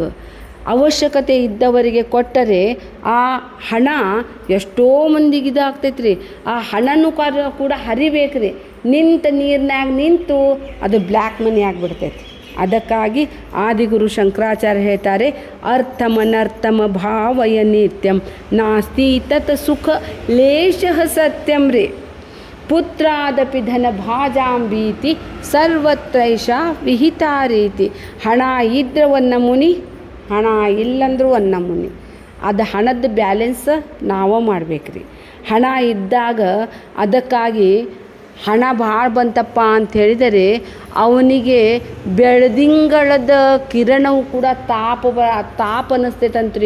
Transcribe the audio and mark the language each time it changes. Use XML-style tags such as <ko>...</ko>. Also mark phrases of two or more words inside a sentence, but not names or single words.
<kn>ಅವಶ್ಯಕತೆ ಇದ್ದವರಿಗೆ ಕೊಟ್ಟರೆ ಆ ಹಣ ಎಷ್ಟೋ ಮಂದಿಗೆ ಇದಾಗ್ತೈತೆ ರೀ. ಆ ಹಣನೂ ಕೂಡ ಹರಿಬೇಕು ರೀ. ನಿಂತ ನೀರಿನಾಗ ನಿಂತು ಅದು</kn> <en>black money</en> <kn>ಆಗಿಬಿಡ್ತೈತಿ. ಅದಕ್ಕಾಗಿ ಆದಿಗುರು ಶಂಕರಾಚಾರ್ಯ ಹೇಳ್ತಾರೆ</kn> <sa>ಅರ್ಥಮನರ್ಥಮ ಭಾವಯ ನಿತ್ಯಂ ನಾಸ್ತಿ ತತ್ ಸುಖ ಲೇಷಃ ಸತ್ಯಂ ರೇ. ಪುತ್ರಾದಪಿ ಧನ ಭಾಜಾಂಭೀತಿ ಸರ್ವತ್ರೈಷಾ ವಿಹಿತಾ ರೀತಿ.</sa> <kn>ಹಣ ಇದ್ರೆ ಒಂದು ನಮೂನಿ, ಹಣ ಇಲ್ಲಂದ್ರೂ ಒಂದು ನಮೂನಿ. ಅದು ಹಣದ ಬ್ಯಾಲೆನ್ಸ್ ನಾವೇ ಮಾಡ್ಬೇಕ್ರಿ. ಹಣ ಇದ್ದಾಗ ಅದಕ್ಕಾಗಿ ಹಣ ಭಾಳ ಬಂತಪ್ಪ ಅಂತ ಹೇಳಿದರೆ ಅವನಿಗೆ ಬೆಳದಿಂಗಳದ ಕಿರಣವು ಕೂಡ ತಾಪ ಅನ್ನಿಸ್ತೈತಂತ್ರಿ.</kn>